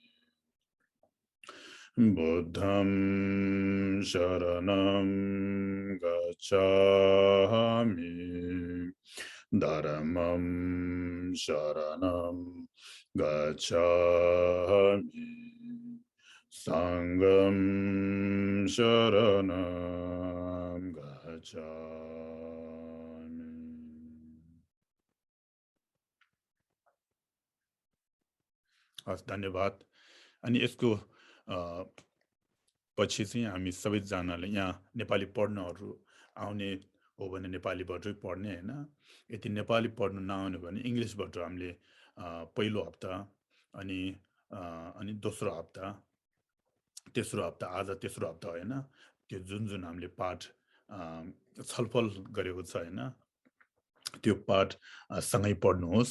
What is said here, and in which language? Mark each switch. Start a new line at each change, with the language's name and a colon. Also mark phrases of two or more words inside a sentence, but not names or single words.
Pali: बुद्धं शरणं गच्छामि धर्मं शरणं गच्छामि संघं शरणं गच्छामि।
Nepali: हस् धन्यवाद। अनि यसको पछि चाहिँ हामी सबैजनाले यहाँ नेपाली पढ्नहरू आउने हो भने नेपालीबाटै पढ्ने हैन। यदि नेपाली पढ्नु नआउने भने इङ्ग्लिसबाट हामीले पहिलो हप्ता अनि दोस्रो हप्ता तेस्रो हप्ता आज तेस्रो हप्ता हैन त्यो जुन हामीले पाठ छलफल गरेको छ हैन त्यो पाठ सँगै पढ्नुहोस्।